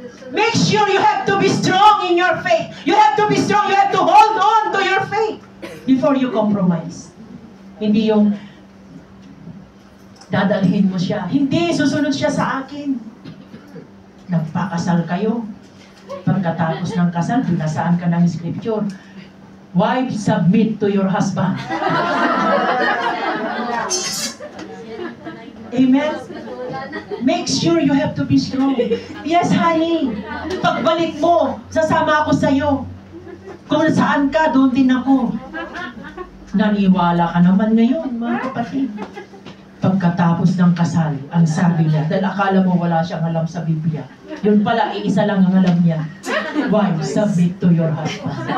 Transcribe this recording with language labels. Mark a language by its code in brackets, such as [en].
[en] Make sure you have to be strong in your faith. You have to be strong. You have to hold on to your faith before you compromise. [tl] Hindi yung dadalhin mo siya. Hindi, susunod siya sa akin. Nagpakasal kayo. Pagkatapos ng kasal, binasaan ka ng scripture. [en] Wives, submit to your husband. Amen? Make sure you have to be strong. Yes, honey. [tl] Pagbalik mo, sasama ako sa'yo. Kung saan ka, doon din ako. Naniwala ka naman ngayon, mga kapatid. Pagkatapos ng kasal, ang sabi niya, dahil akala mo wala siyang alam sa Biblia. Yun pala, iisa lang ang alam niya. [en] Wives, submit to your husband.